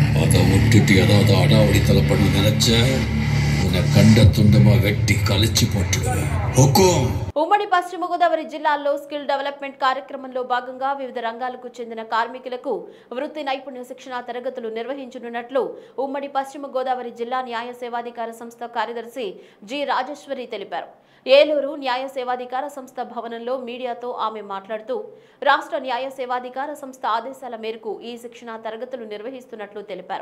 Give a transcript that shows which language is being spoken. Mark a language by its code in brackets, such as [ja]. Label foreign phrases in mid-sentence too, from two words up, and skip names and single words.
[ta] அதை விட்டுட்டு ஏதாவது அடாவடித்தலை பண்ண நினைச்ச உன்னை கண்ட துண்டமா வெட்டி கழிச்சு போட்டுடுவேன். ஹுக்கும். [te] ఉమ్మడి పశ్చిమ గోదావరి జిల్లాల్లో [en] skill development [te] కార్యక్రమంలో భాగంగా వివిధ రంగాలకు చెందిన కార్మికులకు వృత్తి నైపుణ్య శిక్షణ తరగతులు నిర్వహించనున్నట్లు ఉమ్మడి పశ్చిమ గోదావరి జిల్లా న్యాయ సేవాధికార సంస్థ కార్యదర్శి జి రాజేశ్వరి తెలిపారు. ఏలూరు న్యాయ సేవాధికార సంస్థ భవనంలో మీడియాతో ఆమె మాట్లాడుతూ రాష్ట్ర న్యాయ సేవాధికార సంస్థ ఆదేశాల మేరకు ఈ శిక్షణ తరగతులు నిర్వహిస్తున్నట్లు తెలిపారు.